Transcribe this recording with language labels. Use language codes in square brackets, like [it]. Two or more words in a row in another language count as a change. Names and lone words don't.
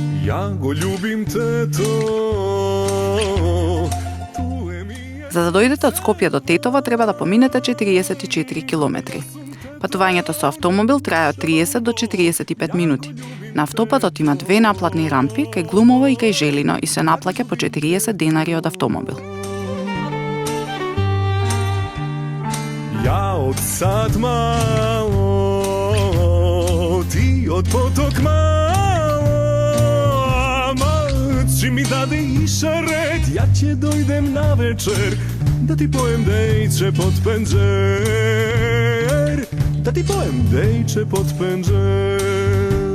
[mk] Ja go ljubim tето. За да дојдете од Скопје до Тетово треба да поминете 44 километри. Патувањето со автомобил трае од 30 до 45 минути. На автопатот има две наплатни рампи кај Глумово и кај Желино и се наплаќа по 40 денари од автомобил. [sr] Ja od sad malo, ti od potok malo, čim mi dade i šaret, ja će dojdem na večer, da ti pojem dejče pod penđer, da ti pojem dejče pod penđer.